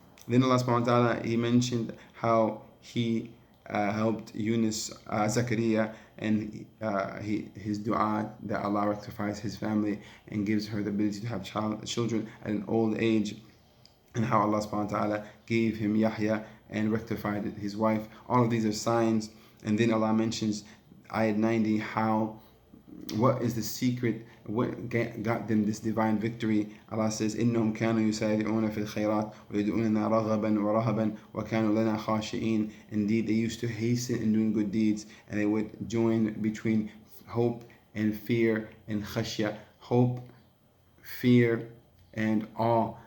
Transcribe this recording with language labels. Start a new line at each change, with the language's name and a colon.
English: Then Allah subhanahu wa ta'ala, he mentioned how he helped Yunus, Zakaria, and his dua that Allah rectifies his family and gives her the ability to have children at an old age, and how Allah subhanahu wa ta'ala gave him Yahya and rectified his wife. All of these are signs. And then Allah mentions ayat 90, what is the secret, what got them this divine victory. Allah says,
Arabic: إِنَّهُمْ كَانُوا يُسَارِعُونَ فِي الْخَيْرَاتِ وَيَدْعُونَنَا رَغَبًا وَرَهَبًا وَكَانُوا لَنَا خَاشِعِينَ.
English: Indeed, they used to hasten in doing good deeds, and they would join between hope and fear and khashya, hope, fear, and awe.